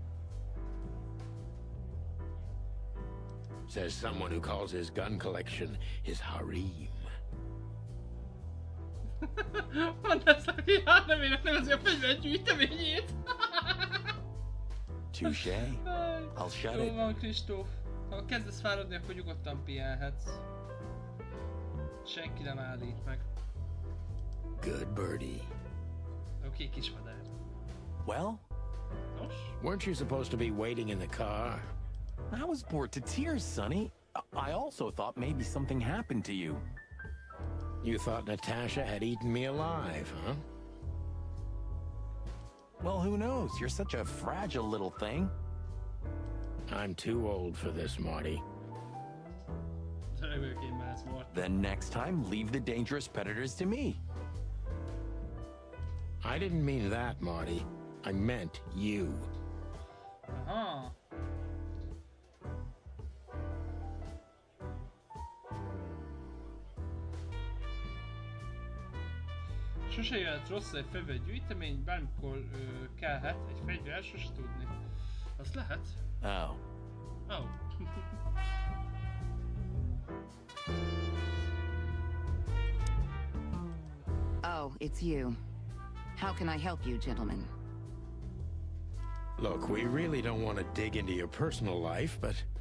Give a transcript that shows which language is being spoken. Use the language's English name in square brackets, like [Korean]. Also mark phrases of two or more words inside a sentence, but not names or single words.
[English] Says someone who calls his gun collection his harem. Touché. I'll shut it. [Hungarian] Jó van, Kristóf. Ha kezdesz fáradni, akkor nyugodtan pihenhetsz. Senki nem állít meg. [English] Good birdie. [Hungarian] Oké, kismadár. [English] Well? [Hungarian] Nos? [English] Weren't you supposed to be waiting in the car? I was bored to tears, Sonny. I also thought maybe something happened to you. You thought Natasha had eaten me alive, huh? Well, who knows? You're such a fragile little thing. I'm too old for this, Marty. Then next time, leave the dangerous predators to me. I didn't mean that, Marty. I meant you. Aha. [Hungarian] Sose jöhet rossz egy fegyvergyűjtemény, bármikor kellhet egy fegyver, sose tudni. Az lehet? [English] Oh. Oh. Oh, it's you. How can I help you, gentlemen? Look, we really don't want to dig into your personal life, but...